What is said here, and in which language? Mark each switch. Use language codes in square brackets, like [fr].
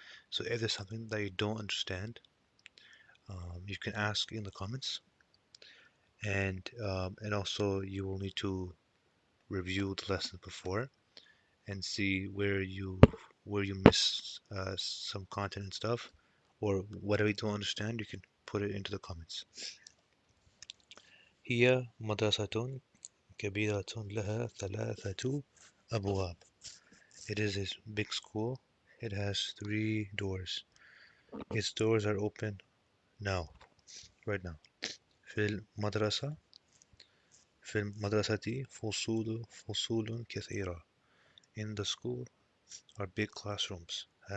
[en] So if there's something that you don't understand, you can ask in the comments, and also you will need to review the lesson before and see where you miss some content and stuff, or whatever you don't understand, you can put it into the comments. [ar] هي مدرسة كبيرة لها ثلاثة أبواب. [en] It is a big school. It has 3 doors. Its doors are open now, right now. [ar] في المدرسة فصول كثيرة. [en] In the school are big classrooms.